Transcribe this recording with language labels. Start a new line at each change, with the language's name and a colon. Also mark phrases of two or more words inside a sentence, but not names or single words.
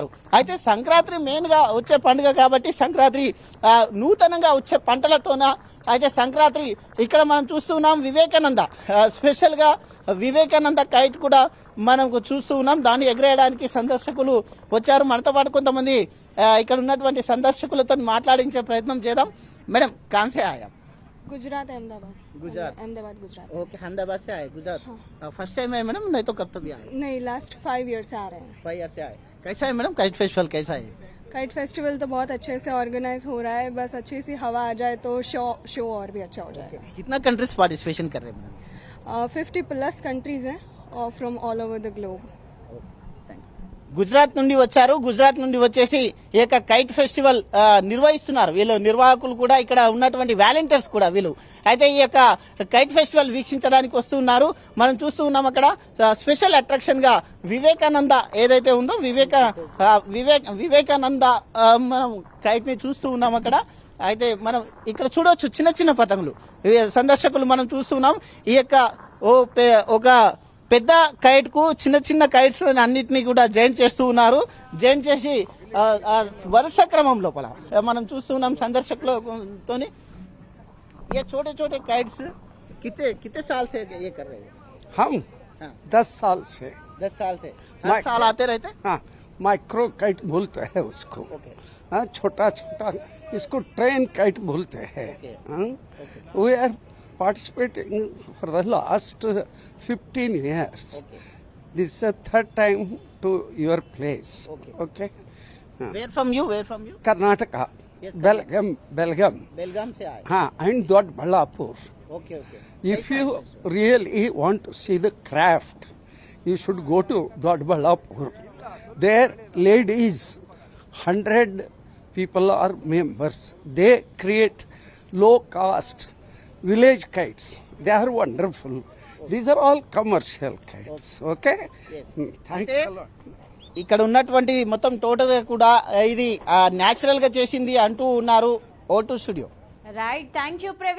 Telugu: అయితే సంక్రాంతి మెయిన్ గా వచ్చే పండుగ కాబట్టి సంక్రాంతి నూతనంగా వచ్చే పంటలతోన అయితే సంక్రాంతి ఇక్కడ మనం చూస్తూ ఉన్నాం. వివేకానంద స్పెషల్ గా వివేకానంద కైట్ కూడా మనం చూస్తూ ఉన్నాం. దాన్ని ఎగరేయడానికి సందర్శకులు వచ్చారు. మనతో పాటు కొంతమంది ఇక్కడ ఉన్నటువంటి సందర్శకులతో మాట్లాడించే ప్రయత్నం చేద్దాం.
Hindi: मैडम कहाँ से आया गुजरात अहमदाबाद गुजरात अहमदाबाद गुजरात ओके अहमदाबाद से आए गुजरात
English: first time
Hindi: है मैडम, नहीं तो कब तक भी आए? नहीं
English: last 5 year
Hindi: से आ रहे हैं 5 ईयर से आए. कैसा है मैडम
English: kite festival,
Hindi: कैसा है?
English: kite festival
Hindi: तो बहुत अच्छे से ऑर्गेनाइज हो रहा है, बस अच्छी सी हवा आ जाए तो शो और भी अच्छा हो जाएगा. कितना
English: countries participation
Hindi: कर रहे हैं मैडम? 50+ कंट्रीज हैं और
English: from all over the globe.
Telugu: గుజరాత్ నుండి వచ్చారు. గుజరాత్ నుండి వచ్చేసి ఈ యొక్క
English: kite festival
Telugu: నిర్వహిస్తున్నారు. వీళ్ళు నిర్వాహకులు కూడా ఇక్కడ ఉన్నటువంటి వాలంటీర్స్ కూడా వీళ్ళు అయితే ఈ యొక్క
English: kite festival
Telugu: వీక్షించడానికి వస్తున్నారు. మనం చూస్తూ ఉన్నాం అక్కడ
English: special attraction
Telugu: గా వివేకానంద ఏదైతే ఉందో వివేకానంద మనం కైట్ ని చూస్తూ ఉన్నాం అక్కడ. అయితే మనం ఇక్కడ చూడవచ్చు చిన్న చిన్న పతంగులు సందర్శకులు మనం చూస్తున్నాం. ఈ యొక్క ఒక పెద్ద కైట్ కు చిన్న చిన్న కైట్స్ అన్నిటినీ కూడా జాయిన్ చేస్తూ ఉన్నారు. జాయిన్ చేసి వరుస క్రమం లోపల మనం చూస్తున్నాం సందర్శకులతోని.
Hindi: ये छोटे छोटे काइट्स कितने साल से ये कर रहे हैं? हम 10 साल से 10 साल से हर साल आते रहते? हाँ,
English: micro kite
Hindi: बोलते हैं उसको. ओके. हाँ, छोटा छोटा इसको
English: train kite
Hindi: बोलते हैं.
English: we are participating for the last 15 years. Okay. This is the third time to your place. Okay. Okay. Where from you? Where from you? Karnataka, Yes, Belgium.
Hindi: बेलगाम से आए. हाँ,
English: and Doddaballapur. Okay, okay. If you really want to see the craft, you should go to Doddaballapur. There, ladies, 100 people are members. They create low cost village kites. They are wonderful. These are all commercial kites. Okay? Yes. Thanks a lot.
Telugu: ఇక్కడ ఉన్నటువంటి మొత్తం టోటల్ గా కూడా ఇది నేచురల్ గా చేసింది అంటూ ఉన్నారు O2 స్టూడియో. రైట్,
English: thank you
Telugu: ప్రవీణ్.